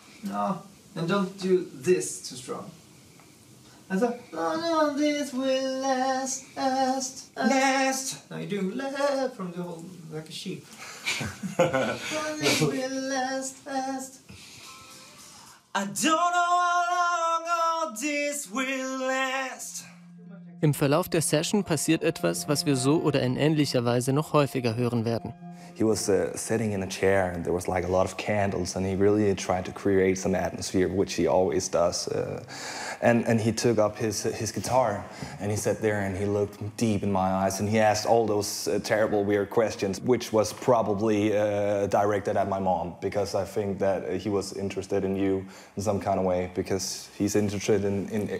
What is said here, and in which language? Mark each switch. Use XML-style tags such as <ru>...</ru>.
<en>No, and don't do this too strong. Also, no, this will last. Now you do last from the whole, like a sheep. This will last. I don't know how long all this will last.</en> <de>Im Verlauf der Session passiert etwas, was wir so oder in ähnlicher Weise noch häufiger hören werden.</de> <en>He was sitting in a chair and there was like a lot of candles and he really tried to create some atmosphere, which he always does. And he took up his guitar and he sat there and he looked deep in my eyes and he asked all those terrible, weird questions, which was probably directed at my mom, because I think that he was interested in you in some kind of way, because he's interested in</en>